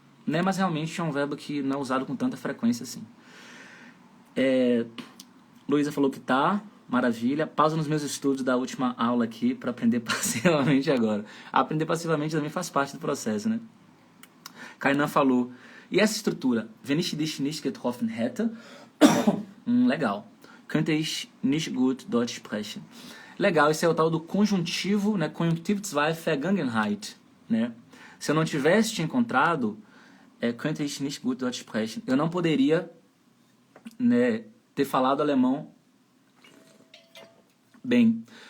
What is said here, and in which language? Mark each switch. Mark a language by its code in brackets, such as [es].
[pt] Né, mas realmente é um verbo que não é usado com tanta frequência assim. Luísa falou que tá, maravilha. Pausa nos meus estudos da última aula aqui para aprender passivamente agora. Aprender passivamente também faz parte do processo, né? Kainan falou, e essa estrutura? [de] Wenn ich dich nicht getroffen hätte... legal. Könnte ich nicht gut Deutsch sprechen. [pt] Legal, esse é o tal do conjuntivo, né? Konjunktiv 2 Vergangenheit, né? Se eu não tivesse te encontrado, [de] könnte ich nicht gut Deutsch sprechen. [pt] Eu não poderia, né, ter falado alemão bem.